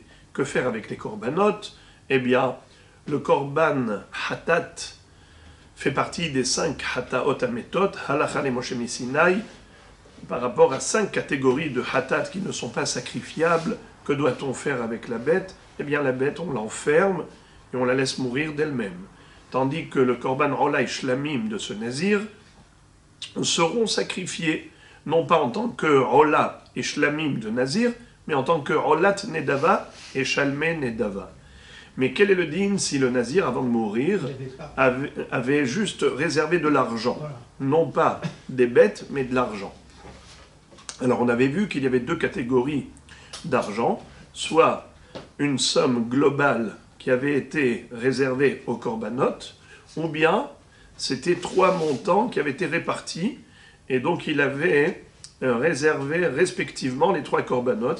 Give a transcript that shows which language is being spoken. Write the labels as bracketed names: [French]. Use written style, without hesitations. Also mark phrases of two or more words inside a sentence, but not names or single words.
[French] Que faire avec les corbanotes? Eh bien, le [Hebrew] קרבן חטאת [French] fait partie des 5 [Hebrew] חטאות המתות הלכה למשה מסיני, [French] par rapport à 5 catégories de hatat qui ne sont pas sacrifiables. Que doit-on faire avec la bête? Eh bien, la bête, on l'enferme et on la laisse mourir d'elle-même. Tandis que le [Hebrew] קרבן עולה [French] et shlamim de ce nazir seront sacrifiés, non pas en tant que rola et shlamim de nazir, mais en tant que [Hebrew] עולת נדבה [French] et [Hebrew] שלמי נדבה. [French] Mais quel est le din si le nazir, avant de mourir, avait juste réservé de l'argent? Non pas des bêtes, mais de l'argent. Alors on avait vu qu'il y avait 2 catégories d'argent, soit une somme globale qui avait été réservée aux corbanotes, ou bien c'était 3 montants qui avaient été répartis, et donc il avait réservé respectivement les 3 corbanotes.